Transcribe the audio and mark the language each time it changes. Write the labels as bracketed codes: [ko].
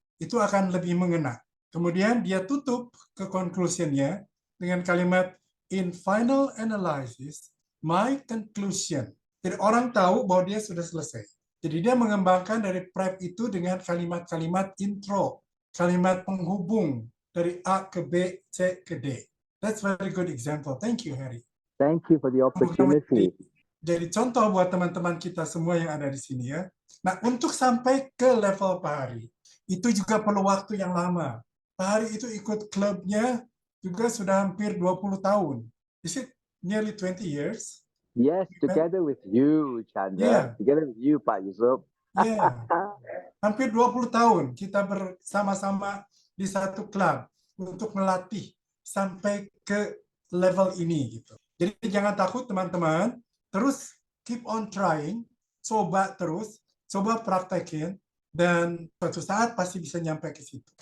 [id] Itu akan lebih mengena. Kemudian dia tutup ke conclusion-nya dengan kalimat, [en] in final analysis, my conclusion. [id] Jadi orang tahu bahwa dia sudah selesai. Jadi dia mengembangkan dari prep itu dengan kalimat-kalimat intro, kalimat penghubung dari A ke B, C ke D. [en] That's very good example. Thank you, Harry. Thank you for the opportunity. [id] Jadi contoh buat teman-teman kita semua yang ada di sini ya. Nah, untuk sampai ke level Pak Hari, itu juga perlu waktu yang lama. Pak Hari itu ikut klubnya juga sudah hampir 20 tahun. [en] Is it nearly 20 years? Yes, together with you, Chandra. Yeah. Together with you, Pak Yusuf. Yeah. [id] Hampir 20 tahun kita bersama-sama di satu klub untuk melatih sampai ke level ini gitu. Jadi jangan takut teman-teman, terus [en] keep on trying, [id] coba terus, coba praktekin, dan suatu saat pasti bisa nyampe ke situ.